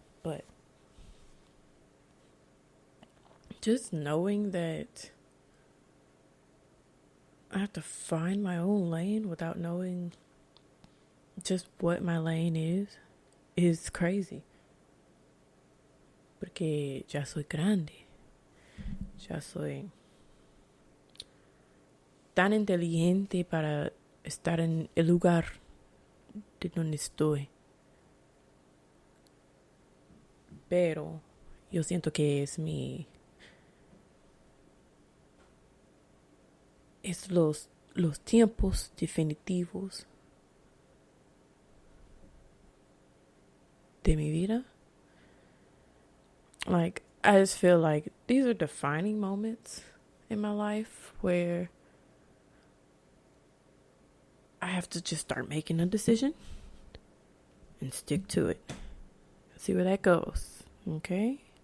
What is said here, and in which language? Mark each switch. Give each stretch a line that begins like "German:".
English: But just knowing that I have to find my own lane without knowing just what my lane is crazy.
Spanish: Porque ya soy grande. Ya soy tan inteligente para estar en el lugar de donde estoy. Pero yo siento que es los tiempos definitivos de mi vida.
English: Like, I just feel like these are defining moments in my life where I have to just start making a decision and stick to it. See where that goes. Okay?